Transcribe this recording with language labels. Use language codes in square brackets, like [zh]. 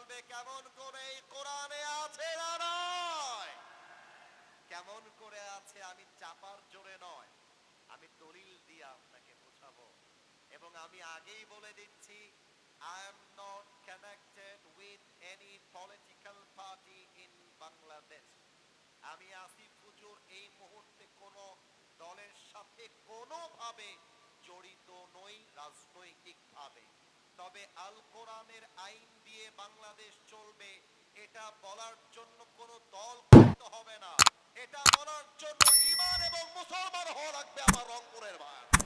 [bn] কেমন করে এই কোরআনে আছে না নয়, কেমন করে আছে আমি চাপার জোরে নয়, আমি দলিল দিয়ে আপনাকে বোঝাবো। এবং আমি আগেই বলে দিচ্ছি, [en] I am not connected with any political party in Bangladesh. [bn] আমি আসিফ হুজুর এই মুহূর্তে কোন দলের সাথে কোনোভাবে জড়িত নই রাজনৈতিক ভাবে। তবে আল কোরআনের আইন দিয়ে বাংলাদেশ চলবে এটা বলার জন্য কোন দল করতে হবে না, এটা বলার জন্য ঈমান এবং মুসলমান হওয়া লাগবে আমার রংপুরের ভাই।